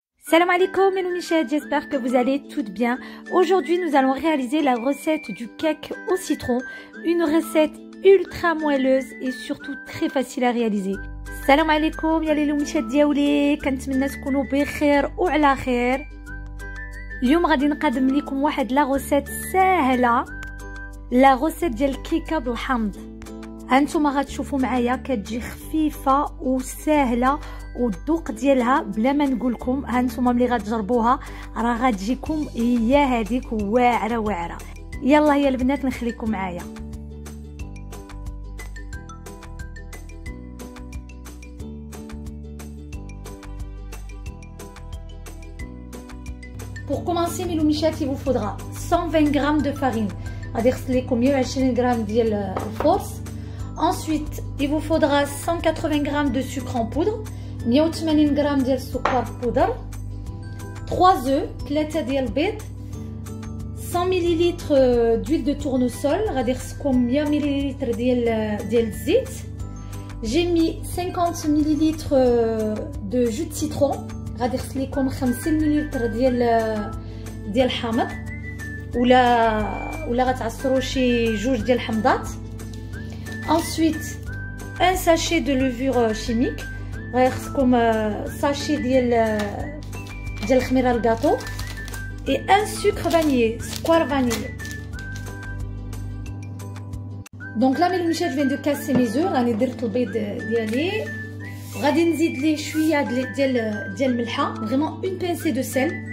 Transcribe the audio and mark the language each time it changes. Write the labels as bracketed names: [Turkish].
[French] Salam alaikum et Michel, j'espère que vous allez toutes bien. Aujourd'hui, nous allons réaliser la recette du cake au citron, une recette ultra moelleuse et surtout très facile à réaliser. [Arabic] Salam alaikum يا ليلو مشات دياولي كنتمنى تكونوا بخير وعلى خير. اليوم غادي نقدم لكم واحد لا غوسيت ساهله، لا غوسيت ديال الكيكه بالحمض. هانتوما غتشوفوا معايا كتجي خفيفه وسهله والذوق ديالها بلا ما نقول لكم. هانتوما ملي غتجربوها راه غتجيكم هي هذيك واعره واعره. يلا يا البنات نخليكم معايا. [French] Pour commencer mes loumichettes, il vous faudra 120 g de farine. [Arabic] غادي يخص لكم 120 g ديال الفورس. [French] Ensuite, il vous faudra 180 g de sucre en poudre, [Arabic] 180 g ديال السكر بودر, [French] 3 œufs, [Arabic] 3 ديال البيض, [French] 100 ml d'huile de tournesol, [Arabic] غادي يخصكم 100 ml ديال الزيت. [French] J'ai mis 50 ml de jus de citron, [Arabic] غادي يخص لكم 50 ml ديال الحامض ولا غتعصروا شي جوج ديال الحمضات. [French] Ensuite, un sachet de levure chimique, [Arabic] غيخصكم sachet ديال الخميره الكاطو [French] et un sucre vanillé, سكر vanillé. Donc là mes loumichettes, je viens de casser mes œufs, [Arabic] راني درت البيض ديالي وغادي نزيد ليه شويه ديال الملحه, [French] vraiment une pincée de sel.